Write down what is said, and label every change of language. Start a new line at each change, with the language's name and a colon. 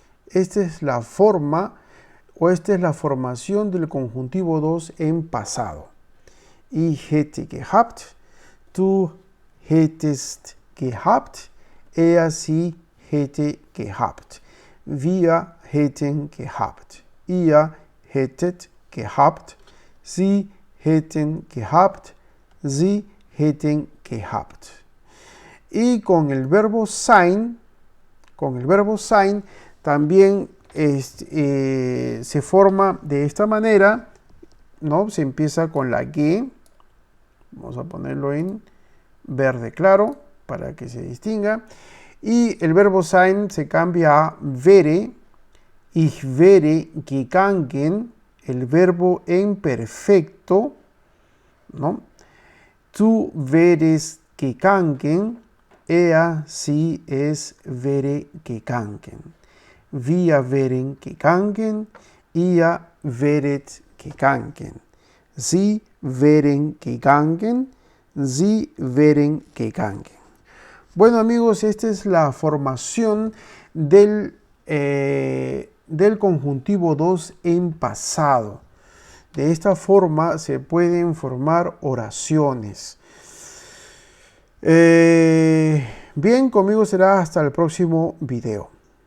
Spanish: Esta es la forma o esta es la formación del conjuntivo 2 en pasado.
German: Ich hätte gehabt, du hättest gehabt, sie hätte gehabt, wir hätten gehabt, ihr hättet gehabt, sie hätten gehabt, sie hätten gehabt.
Spanish: Y con el verbo sein también se forma de esta manera, ¿no? Se empieza con la ge, vamos a ponerlo en verde claro para que se distinga, y el verbo sein se cambia a wäre,
German: ich wäre gegangen,
Spanish: el verbo en perfecto, ¿no?
German: Du wärest gegangen, sie, es wäre gegangen. Wir wären gegangen, ihr wäret gegangen. Sie wären gegangen, sie wären gegangen.
Spanish: Bueno amigos, esta es la formación del conjuntivo 2 en pasado. De esta forma se pueden formar oraciones. Bien, conmigo será hasta el próximo video.